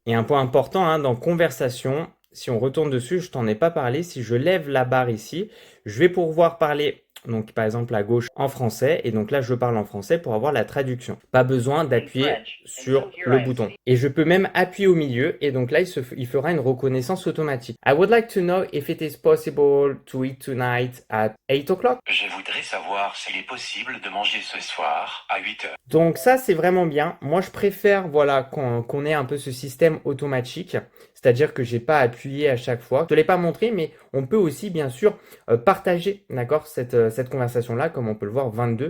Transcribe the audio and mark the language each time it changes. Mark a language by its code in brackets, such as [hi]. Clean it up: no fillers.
[fr] Et un point important, hein, dans conversation, si on retourne dessus, je t'en ai pas parlé, si je lève la barre ici, je vais pouvoir parler, donc par exemple à gauche en français, et donc là je parle en français pour avoir la traduction. Pas besoin d'appuyer sur le bouton. Et je peux même appuyer au milieu, et donc là il fera une reconnaissance automatique. [en] I would like to know if it is possible to eat tonight at 8 o'clock. [fr] Je voudrais savoir s'il est possible de manger ce soir à 8 heures. Donc ça c'est vraiment bien. Moi je préfère voilà qu'on ait un peu ce système automatique, c'est-à-dire que j'ai pas appuyé à chaque fois. Je te l'ai pas montré, mais on peut aussi bien sûr partager, d'accord, cette conversation-là, comme on peut le voir 22.